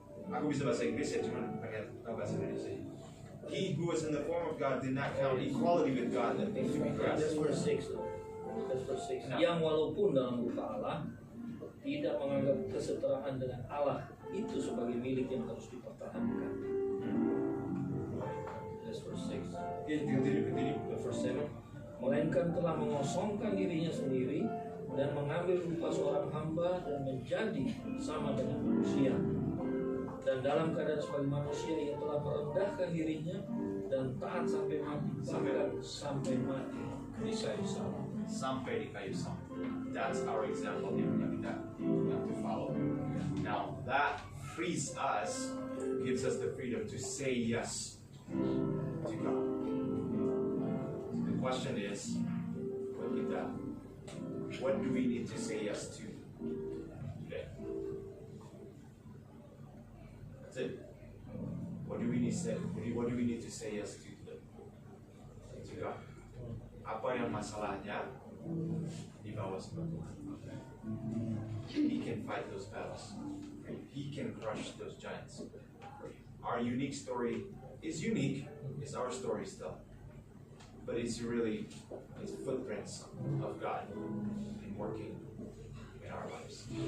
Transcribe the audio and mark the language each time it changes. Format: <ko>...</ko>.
<id>Aku bisa bahasa Inggris ya, cuman pengen tahu bahasa Indonesia.</id> <en>He who was in the form of God did not count equality with God that things to be That's verse 6. That's verse 6.</en> <id>Yang walaupun dalam rupa Allah tidak menganggap kesetaraan dengan Allah itu sebagai milik yang harus dipertahankan.</id> <en>That's verse 6. Continue. Verse 7.</en> <id>Melainkan telah mengosongkan dirinya sendiri dan mengambil rupa seorang hamba dan menjadi sama dengan manusia. Dan dalam keadaan sebagai manusia ia telah merendahkan dirinya dan taat sampai mati, sampai mati di kayu salib. Sampai di kayu salib.</id> <en>That's our example</en> <id>yang kita</id> <en>have to follow. Now that frees us, gives us the freedom to say yes to God. The question is, what do we need to say yes to today? That's it. What do we need to say yes to today? To God.</en> <id>Apa yang masalahnya dibawa sama Tuhan.</id> <en>He can fight those battles. He can crush those giants. Our unique story is unique. It's our story still. But it's footprints of God in working in our lives.</en>